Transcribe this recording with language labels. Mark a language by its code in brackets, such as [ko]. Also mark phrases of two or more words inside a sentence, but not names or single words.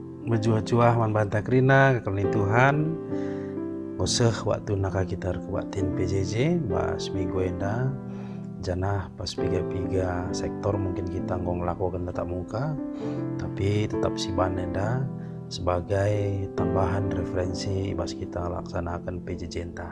[btx] Berjuah-juah man banta krina kekalni Tuhan. Nguseh waktu naka kita kebatin PJJ bahas minggu enda janah pas piga-piga sektor mungkin kita ngong lakukan tetap muka, tapi tetap siban enda sebagai tambahan referensi pas kita laksanakan PJJ enta.